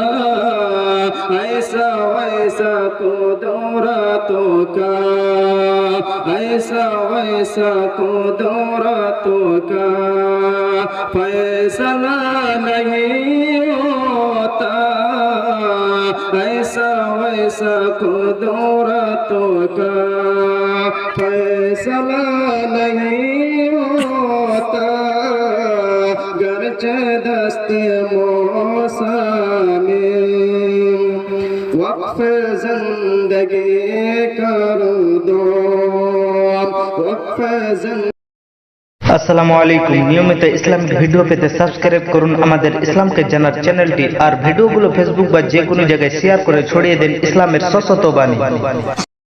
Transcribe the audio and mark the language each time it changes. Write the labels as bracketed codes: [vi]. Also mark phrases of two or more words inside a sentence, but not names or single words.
[ur] ایسا ویسا قدرتوں کا، ایسا ویسا قدرتوں کا فیصلہ نہیں ہوتا، ایسا ویسا قدرتوں کا فیصلہ نہیں ہوتا، گرچہ دست موسمی، وقف زندگی کر دو، وقف زندگی। [ar] السلام عليكم. [bn] নিয়মিত [en] Islamic video [bn] পেতে সাবস্ক্রাইব করুন আমাদের ইসলামকে জানার চ্যানেলটি, আর ভিডিওগুলো ফেসবুক বা যে কোনো জায়গায় শেয়ার করে ছড়িয়ে দেন ইসলামের সশত বাণী।